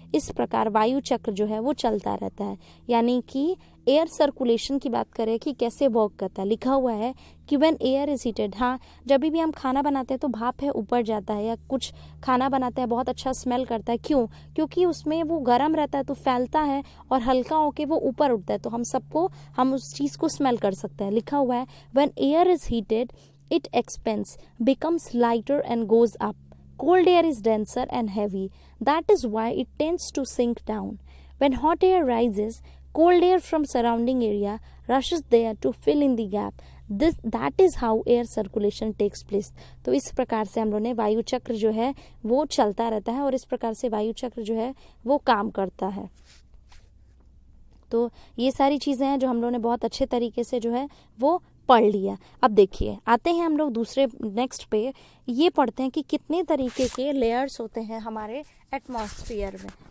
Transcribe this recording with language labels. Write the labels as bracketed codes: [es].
[hi] इस प्रकार वायु चक्र जो है वो चलता रहता है। यानी कि एयर सर्कुलेशन की बात करें कि कैसे वर्क करता है, लिखा हुआ है कि [en] when air is heated, [hi] हाँ जब भी हम खाना बनाते हैं तो भाप है ऊपर जाता है, या कुछ खाना बनाते हैं बहुत अच्छा स्मेल करता है, क्यों? क्योंकि उसमें वो गर्म रहता है तो फैलता है और हल्का होके वो ऊपर उठता है, तो हम उस चीज़ को स्मेल कर सकते हैं। लिखा हुआ है [en] When air is heated it expands, becomes lighter and goes up. Cold air is denser and heavy. That is why it tends to sink down. When hot air rises, cold air from surrounding area rushes there to fill in the gap. That is how air circulation takes place. [hi] तो इस प्रकार से हम लोगों ने वायु चक्र जो है वो चलता रहता है, और इस प्रकार से वायु चक्र जो है वो काम करता है। तो ये सारी चीज़ें हैं जो हम लोगों ने बहुत अच्छे तरीके से जो है वो पढ़ लिया। अब देखिए आते हैं हम लोग दूसरे नेक्स्ट पे, ये पढ़ते हैं कि कितने तरीके के लेयर्स होते हैं हमारे एटमॉस्फेयर में।